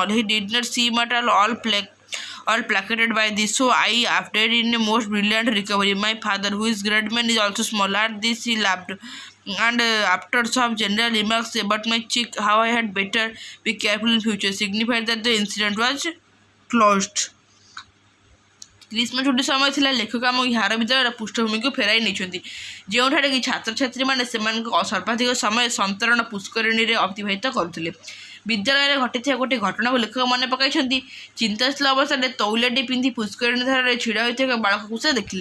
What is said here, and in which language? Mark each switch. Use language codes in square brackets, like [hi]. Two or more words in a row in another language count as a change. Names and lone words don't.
[en] He did not seem at all placated by this, so I after in a most brilliant recovery. My father, who is great man, is also small. At this he laughed, and after some general remarks about my cheek, how I had better be careful in future, signified that the incident was closed. [or] ଗ୍ରୀଷ୍ମ ଛୁଟି ସମୟ ଥିଲା। ଲେଖକ ଆମ ହାର ବିଦ୍ୟାଳୟର ପୃଷ୍ଠଭୂମିକୁ ଫେରାଇ ନେଇଛନ୍ତି, ଯେଉଁଠାରେ କି ଛାତ୍ରଛାତ୍ରୀମାନେ ସେମାନଙ୍କ ସର୍ବାଧିକ ସମୟ ସନ୍ତରଣ ପୁଷ୍କରିଣୀରେ ଅତିବାହିତ କରୁଥିଲେ। ବିଦ୍ୟାଳୟରେ ଘଟିଥିବା ଗୋଟିଏ ଘଟଣାକୁ ଲେଖକ ମନେ ପକାଇଛନ୍ତି। ଚିନ୍ତାଶୀଳ ଅବସ୍ଥାରେ ତଉଲିଆଟି ପିନ୍ଧି ପୁଷ୍କରିଣୀ ଧାରରେ ଛିଡ଼ା ହୋଇଥିବା ଏକ ବାଳକକୁ ସେ ଦେଖିଲେ।